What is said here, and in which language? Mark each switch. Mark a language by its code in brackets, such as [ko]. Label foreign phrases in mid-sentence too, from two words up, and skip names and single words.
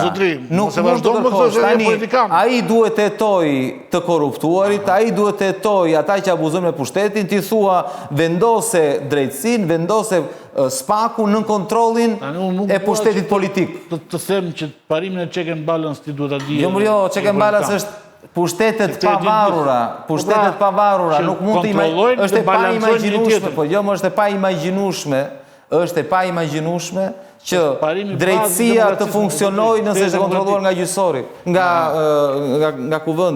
[sq] Nuk mund të kërkosh tani. Ai duhet të hetojë të korruptuarit, ai duhet të hetojë ata që abuzojnë me pushtetin, ti thua vendose drejtësinë, vendose Spakun në kontrollin e pushtetit politik. Të them që parimin e [en] check and balance [sq] ti duhet ta di. Jo, [en] check and balance [sq] është pushtetet pavarura, nuk mund të imagjinosh, është e paimagjinueshme, po jo, është e paimagjinueshme. Është e paimagjinueshme që drejtësia të funksionojë nëse është kontrolluar nga gjyqësori, nga kuvendi.